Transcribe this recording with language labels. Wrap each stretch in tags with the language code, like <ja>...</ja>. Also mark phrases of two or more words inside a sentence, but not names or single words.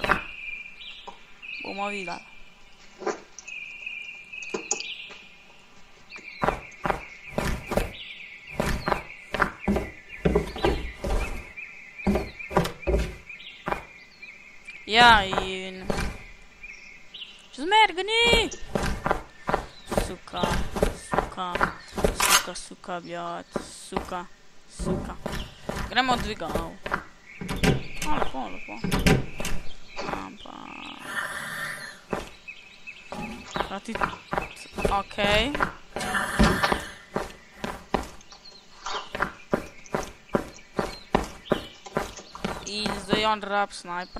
<sl>Bomo videli. Ja, in še zmer ga ni.</sl> <ru>Suka, suka. Suka, bjot, suka.</ru> <sl>Gremo dvigal. Lepo. Okej. In zdaj on rab sniper.</sl>